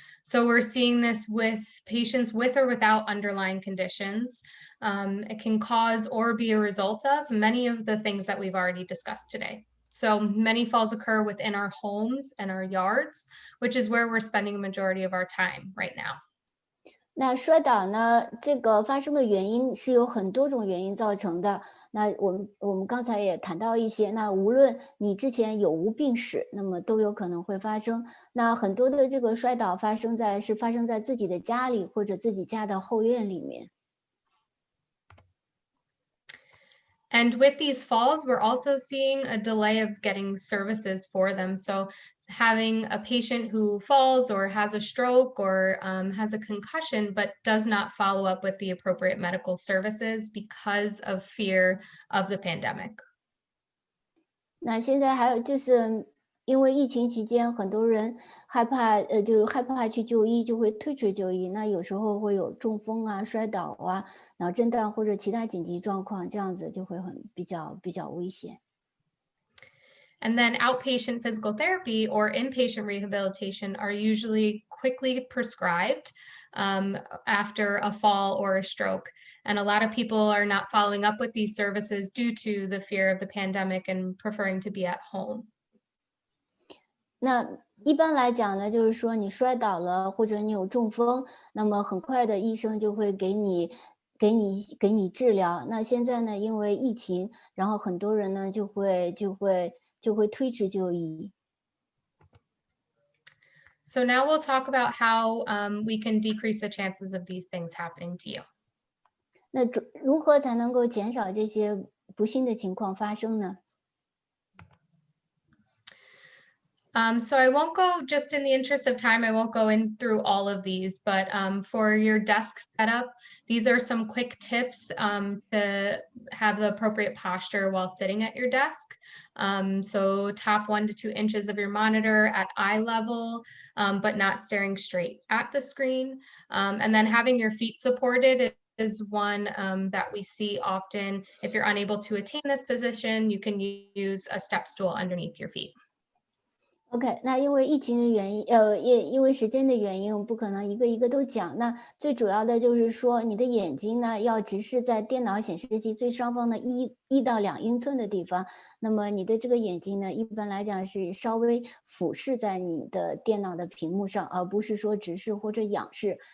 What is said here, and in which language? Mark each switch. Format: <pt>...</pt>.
<en>So we're seeing this with patients with or without underlying conditions. It can cause or be a result of many of the things that we've already discussed today. So many falls occur within our homes and our yards, which is where we're spending a majority of our time right now.</en> <zh>那摔倒呢，这个发生的原因是有很多种原因造成的。那我们刚才也谈到一些，那无论你之前有无病史，那么都有可能会发生。那很多的这个摔倒发生在自己的家里或者自己家的后院里面。</zh> <en>And with these falls, we're also seeing a delay of getting services for them. So having a patient who falls or has a stroke or has a concussion, but does not follow up with the appropriate medical services because of fear of the pandemic.</en> <zh>那现在还有就是因为疫情期间，很多人害怕，就害怕去就医，就会推迟就医。那有时候会有中风啊、摔倒啊、脑震荡或者其他紧急状况，这样子就会比较危险。</zh> <en>And then outpatient physical therapy or inpatient rehabilitation are usually quickly prescribed after a fall or a stroke. And a lot of people are not following up with these services due to the fear of the pandemic and preferring to be at home.</en> <zh>那一般来讲呢，就是说你摔倒了或者你有中风，那么很快的医生就会给你治疗。那现在呢，因为疫情，然后很多人呢就会推迟就医。</zh> <en>So now we'll talk about how we can decrease the chances of these things happening to you.</en> <zh>那如何才能够减少这些不幸的情况发生呢？</zh> <en>So I won't go, just in the interest of time, I won't go in through all of these, but for your desk setup, these are some quick tips to have the appropriate posture while sitting at your desk. So top 1 to 2 inches of your monitor at eye level, but not staring straight at the screen. And then having your feet supported is one that we see often. If you're unable to attain this position, you can use a step stool underneath your feet. OK，</en> <zh>那因为疫情的原因，因为时间的原因，我不可能一个一个都讲。那最主要的就是说，你的眼睛呢要直视在电脑显示器最上方的1到2英寸的地方。那么你的这个眼睛呢，一般来讲是稍微俯视在你的电脑的屏幕上，而不是说直视或者仰视。</zh>